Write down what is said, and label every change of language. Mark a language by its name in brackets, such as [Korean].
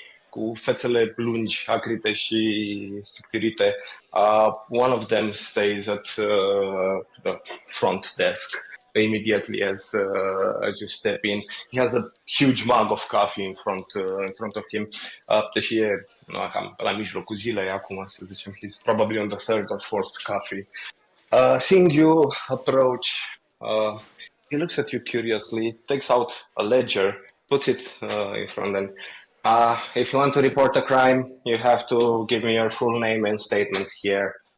[Romanian] Cu fețele lungi, acrite și sicurite. [English] One of them stays at the front desk immediately as you step in. He has a huge mug of coffee in front of him. [Romanian] Deși e cam la mijlocul zilei acum, să zicem. [English] He's probably on the third or fourth coffee. Seeing you approach, he looks at you curiously, takes out a ledger, puts it in front, and If you want to report a crime, you have to give me your full name and statements here.